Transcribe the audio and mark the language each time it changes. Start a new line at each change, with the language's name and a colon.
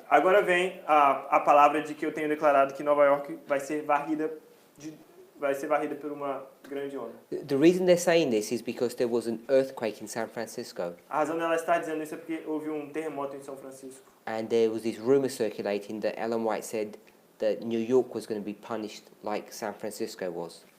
Portuguese: Agora vem a palavra de que eu tenho declarado que Nova York vai ser varrida por uma grande onda.
English: The reason they're saying this is because there was an earthquake in San Francisco,
Portuguese: A razão dela estar dizendo isso é porque houve terremoto em São Francisco.
English: and there was this rumor circulating that Ellen White said that New York was going to be punished like San Francisco was.